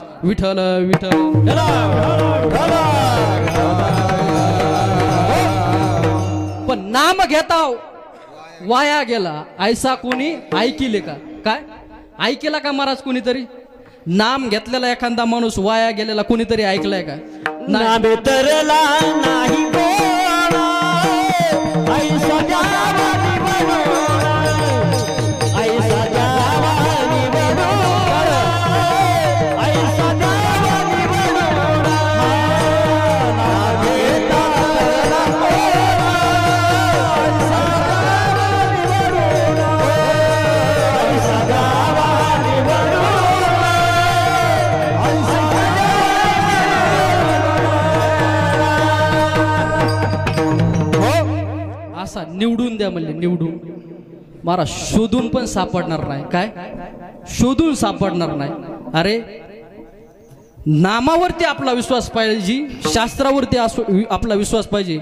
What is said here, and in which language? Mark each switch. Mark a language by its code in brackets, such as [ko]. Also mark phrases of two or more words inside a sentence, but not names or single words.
[mr] विठ्ठल विठ्ठल पण नाम घेता वाया गेला, ऐसा कोणी ऐकिले का? काय ऐकला का महाराज? कोणीतरी नाम घेतलेला एखादा माणूस वाया गेलेला कोणीतरी ऐकलाय का? नामे तरला नाही कोणा, ऐसा जावानी बनवला, ऐसा जावानी बनवला, ऐसा जावानी बनवला. नामे तरला कोणा, ऐसा जावानी बनवला, ऐसा जावानी बनवला, ऐसा असा निवडून द्या म्हणले, निवडून. महाराज शोधून पण सापडणार नाही. काय शोधून सापडणार नाही? अरे नामावरती आपला विश्वास पाहिजे, शास्त्रावरती आपला विश्वास पाहिजे.